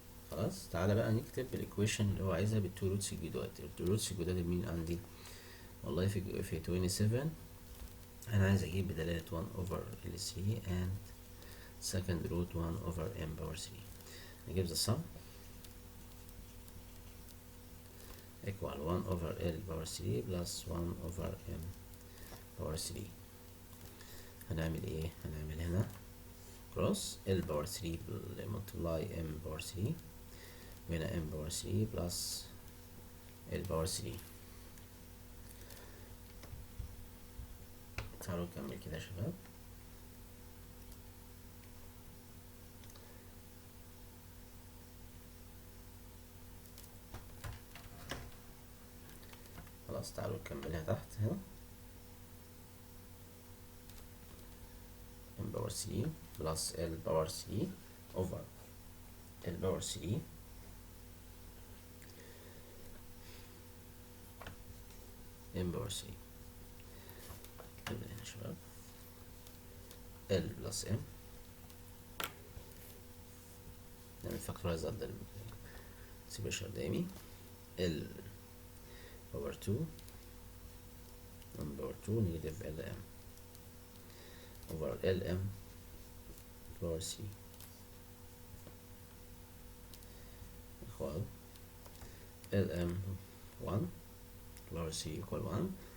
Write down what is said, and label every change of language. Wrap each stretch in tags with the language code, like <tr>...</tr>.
<ar>خلاص، تعالى بقى نكتب الايكويشن اللي هو عايزها بالتو روتس الجداد. التو روتس الجداد مين عندي؟ والله في 27 انا عايز اجيب بدلالة</ar> <en>1 over L3 and second root 1 over M power 3.</en> <ar>نجيب</ar> <en>the sum equal 1 over L power 3 plus 1 over M power 3.</en> <ar>هنعمل ايه؟ هنعمل هنا</ar> <en>cross L power 3 multiply M power 3</en> <ar>وهنا</ar> <en>M power 3 plus L power 3.</en> <ar>تعالوا نكمل كده يا شباب. خلاص تعالوا نكملها تحت هنا.</ar> <en>m power 3 plus l power 3 over l power 3 m power 3.</en> <ar>نكمل هنا يا شباب. l بلس m نعمل فاكتورايز ضد السيبريشن قدامي.</ar> <en>l power 2 m power 2 negative lm over lm power 3 equal lm 1 power 3 equal 1.</en>